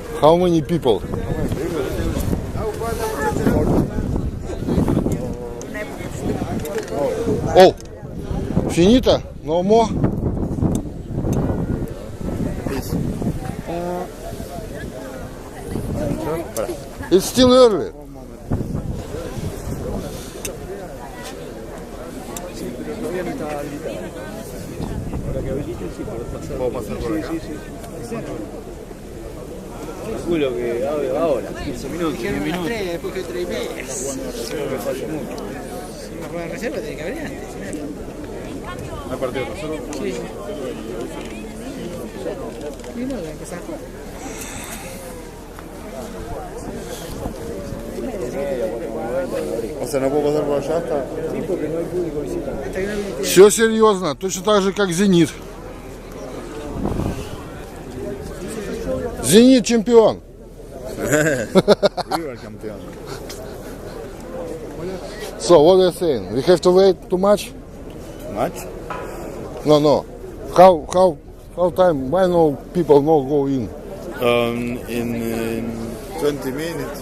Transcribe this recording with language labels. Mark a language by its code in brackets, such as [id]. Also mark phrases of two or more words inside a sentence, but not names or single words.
[en] How many people? Oh, finita? No more? This. It's still early. [es] Puedo pasar por acá. Calculo que ahora, 15 minutos. Dijeron las 3, después que 3 y media. Si una rueda de reserva tiene que haber antes. ¿Hay partido de reserva? Sí. Y no, de empezar a jugar. O sea, no puedo pasar por allá hasta. Sí, porque no hay público visitante. Hasta que no viene [ru] Все серьезно, точно так же, как Зенит. Зенит чемпион. [es] River campeón. [en] So, what are you saying? We have to wait too much? Match? No. How time? Why no people no go in? In 20 minutes.